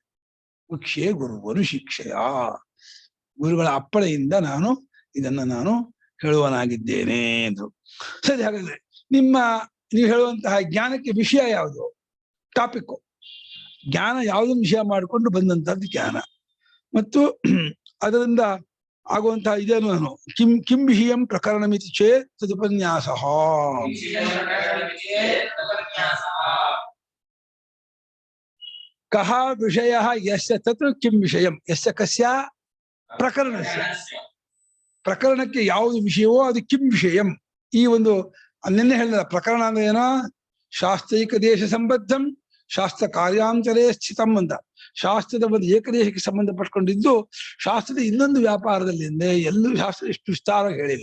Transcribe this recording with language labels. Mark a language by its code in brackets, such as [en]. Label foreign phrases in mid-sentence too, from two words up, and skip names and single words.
[kn] ಮುಖ್ಯ ಗುರುವರು ಶಿಕ್ಷೆಯ, ಗುರುಗಳ ಅಪ್ಪಣೆಯಿಂದ ನಾನು ಹೇಳುವನಾಗಿದ್ದೇನೆ ಎಂದು. ಸರಿ, ಹಾಗಾದ್ರೆ ನೀವು ಹೇಳುವಂತಹ ಜ್ಞಾನಕ್ಕೆ ವಿಷಯ ಯಾವುದು, ಟಾಪಿಕ್, ಜ್ಞಾನ ಯಾವುದನ್ನು ವಿಷಯ ಮಾಡಿಕೊಂಡು ಬಂದಂತಹದ್ದು ಜ್ಞಾನ. ಮತ್ತು ಅದರಿಂದ ಆಗುವಂತಹ ಇದೇನು ನಾನು [sa] ಕಿಂ ವಿಷಯಂ ಪ್ರಕರಣಮಿತಿ ಚೇತ್ ತದುಪನ್ಯಾಸ. ಕಹ ವಿಷಯ ಯಸ್ಯ ತತ್ ಕಿಂ ವಿಷಯಂ ಯಸ್ಯ ಕಸ್ಯ ಪ್ರಕರಣಸ್ಯ. [kn] ಪ್ರಕರಣಕ್ಕೆ ಯಾವುದು ವಿಷಯವೋ ಅದು [sa] ಕಿಂ ವಿಷಯಂ. [kn] ಈ ಒಂದು ನಿನ್ನೆ ಹೇಳಿದ ಪ್ರಕರಣ ಅಂದ್ರೆ ಏನೋ [sa] ಶಾಸ್ತ್ರೈಕ ದೇಶ ಸಂಬದ್ಧಂ ಶಾಸ್ತ್ರ ಕಾರ್ಯಾಂತರೇ ಸ್ಥಿತಂ [kn] ಅಂತ. ಶಾಸ್ತ್ರದ ಒಂದು ಏಕದೇಶಕ್ಕೆ ಸಂಬಂಧಪಟ್ಕೊಂಡಿದ್ದು ಶಾಸ್ತ್ರದ ಇನ್ನೊಂದು ವ್ಯಾಪಾರದಲ್ಲಿ ಅಂದ್ರೆ ಎಲ್ಲೂ ಶಾಸ್ತ್ರ ಇಷ್ಟು ವಿಸ್ತಾರ ಹೇಳಿಲ್ಲ.